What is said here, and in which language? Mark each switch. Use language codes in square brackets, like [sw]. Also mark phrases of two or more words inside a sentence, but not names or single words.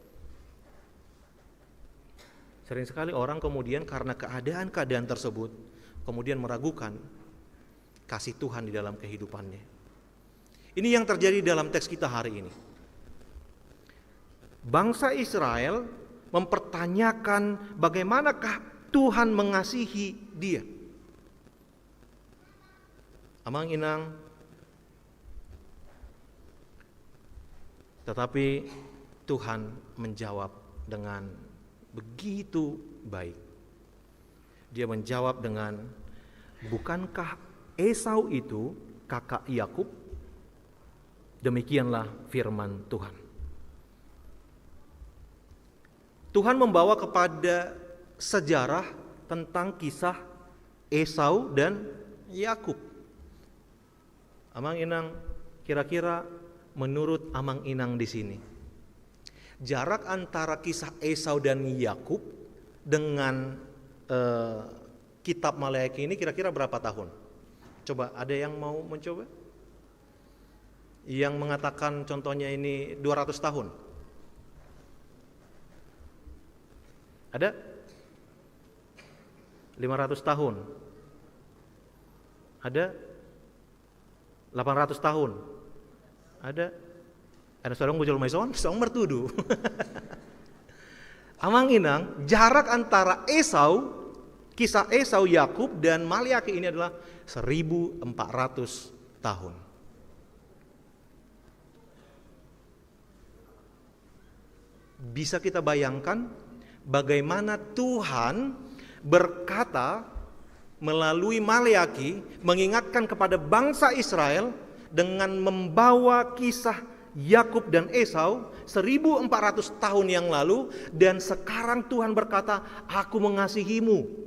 [id] Sering sekali orang kemudian karena keadaan-keadaan tersebut kemudian meragukan kasih Tuhan di dalam kehidupannya. Ini yang terjadi dalam teks kita hari ini. Bangsa Israel mempertanyakan bagaimanakah Tuhan mengasihi dia. [bbc] Amang inang, [id] tetapi Tuhan menjawab dengan begitu baik. Dia menjawab dengan, bukankah Esau itu kakak Yakub? Demikianlah firman Tuhan. Tuhan membawa kepada sejarah tentang kisah Esau dan Yakub. [bbc] Amang inang, [id] kira-kira menurut [bbc] Amang inang [id] di sini, jarak antara kisah Esau dan Yakub dengan kitab Maleakhi ini kira-kira berapa tahun? Coba ada yang mau mencoba? Yang mengatakan contohnya ini 200 tahun. Ada? 500 tahun. Ada? 800 tahun. Ada? Ada seorang bujul maison, seorang mertudu. [bbc] Amang inang, [id] jarak antara Esau, kisah Esau, Yakub dan Maleakhi ini adalah 1400 tahun. Bisa kita bayangkan bagaimana Tuhan berkata melalui Maleakhi mengingatkan kepada bangsa Israel dengan membawa kisah Yakub dan Esau 1400 tahun yang lalu, dan sekarang Tuhan berkata, aku mengasihimu.